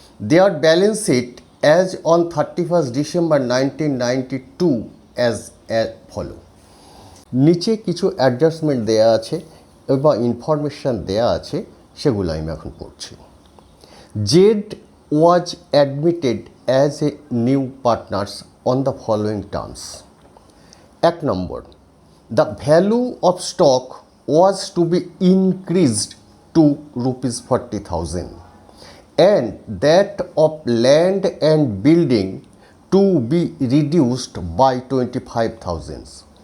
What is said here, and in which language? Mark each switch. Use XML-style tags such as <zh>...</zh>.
<en>Their balance sheet as on 31st December 1992 as follow.</en> <bn>নিচে কিছু adjustment দেয়া আছে বা ইনফরমেশান দেয়া আছে, সেগুলো আমি এখন পড়ছি।</bn> <en>Z was admitted as a new partners on the following terms. 1 নম্বর, the value of stock was to be increased to rupees 40,000 and that of land and building to be reduced by 25,000.</en>